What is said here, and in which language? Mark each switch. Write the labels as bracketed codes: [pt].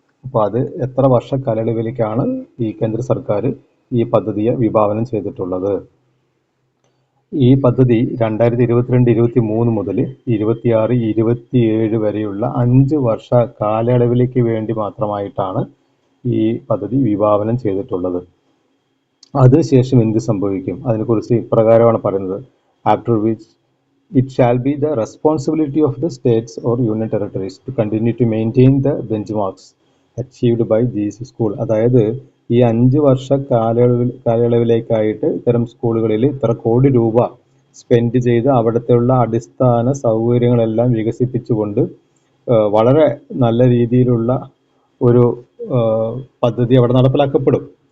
[ml] അപ്പോൾ അത് എത്ര വർഷ കാലയളവിലേക്കാണ് ഈ കേന്ദ്ര സർക്കാർ ഈ പദ്ധതിയെ വിഭാവനം ചെയ്തിട്ടുള്ളത്? ഈ പദ്ധതി 2022-23 മുതൽ 26-27 വരെയുള്ള 5 വർഷ കാലയളവിലേക്ക് വേണ്ടി മാത്രമായിട്ടാണ് ഈ പദ്ധതി വിഭാവനം ചെയ്തിട്ടുള്ളത്. അതിനുശേഷം എന്ത് സംഭവിക്കും? അതിനെക്കുറിച്ച് ഇപ്രകാരമാണ് പറയുന്നത്: [en] After which it shall be the responsibility of the states or union territories to continue to maintain the benchmarks achieved by these schools. [ml] അതായത് ഈ 5 വർഷ കാലയളവിലേക്കായിട്ട് ഇത്തരം സ്കൂളുകളിൽ ഇത്ര കോടി രൂപ സ്പെൻഡ് ചെയ്ത് അവിടുത്തെയുള്ള അടിസ്ഥാന സൗകര്യങ്ങളെല്ലാം വികസിപ്പിച്ചുകൊണ്ട് വളരെ നല്ല രീതിയിലുള്ള ഒരു പദ്ധതി അവിടെ നടപ്പിലാക്കപ്പെടും.